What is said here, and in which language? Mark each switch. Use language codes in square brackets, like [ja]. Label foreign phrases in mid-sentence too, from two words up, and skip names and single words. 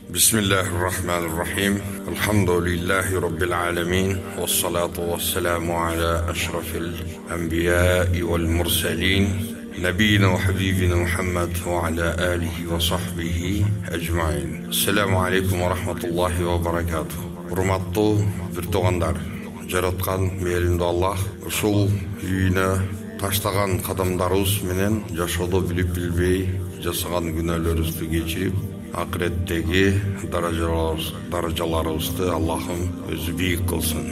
[ar] بسم الله الرحمن الرحيم الحمد لله رب العالمين والصلاة والسلام على أشرف الأنبياء والمرسلين نبينا وحبيبنا محمد وعلى آله وصحبه أجمعين. السلام عليكم ورحمة الله وبركاته. [ky] Урматтуу бир туугандар, жараткан мээриндүү Аллах ушул үйүнө таштаган кадамдарыбыз менен жашоодо билип билбей жасаган күнөөлөрүбүздү кечирип, акыреттеги даражаларыбызды Аллахым өзү бийик кылсын.